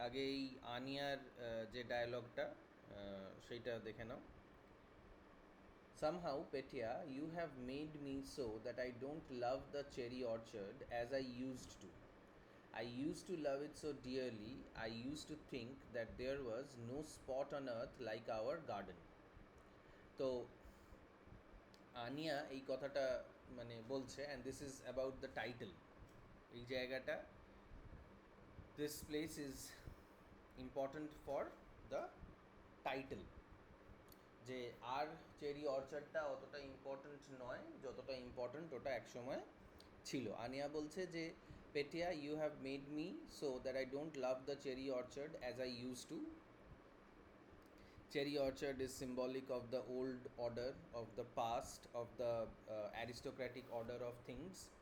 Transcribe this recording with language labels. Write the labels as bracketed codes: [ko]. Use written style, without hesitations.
[bn] আগে এই আনিয়ার যে ডায়ালগটা সেইটা দেখে নাও। [en] Somehow, Petya, you have made me so that I don't love the cherry orchard as I used to. I used to love it so dearly, I used to think that there was no spot on earth like our garden. [bn] তো আনিয়া এই কথাটা মানে বলছে, [en] And this is about the title. [bn] এই জায়গাটা, [en] this place is important for the title, [bn] যে আর cherry অর্চার্ডটা অতটা ইম্পর্ট্যান্ট নয় যতটা ইম্পর্ট্যান্ট ওটা একসময় ছিল। আনিয়া বলছে যে পেটিয়া, [en] You have made me so that I don't love the cherry orchard as I use to. Cherry orchard is symbolic of the old order, of the past, of the aristocratic order of things.